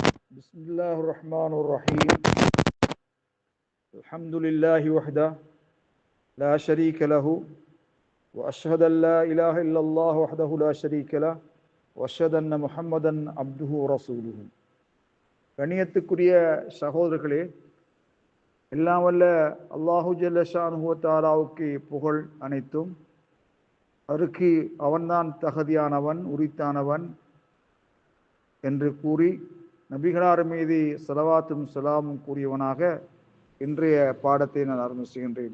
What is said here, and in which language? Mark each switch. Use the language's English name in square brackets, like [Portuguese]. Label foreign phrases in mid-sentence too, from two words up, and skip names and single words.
[Arabic] بسم الله الرحمن الرحيم الحمد لله وحده لا شريك له وأشهد أن لا إله إلا الله وحده لا شريك له وأشهد أن محمدا عبده ورسوله. [Tamil] கண்ணியத்துக்குரிய சகோதரர்களே, எல்லாம் வல்ல [Arabic] الله جل شأنه و تعالى [Tamil] புகழ் அனைத்தும். அவருக்கு அவன்தான் தகுதியானவன், உரித்தானவன் என்று கூறி நபிகளார் மீது ஸலவாத்தும் ஸலாமும் கூறியவனாக இன்றைய பாடத்தை நான் ஆரம்பிச்சுகின்றேன்.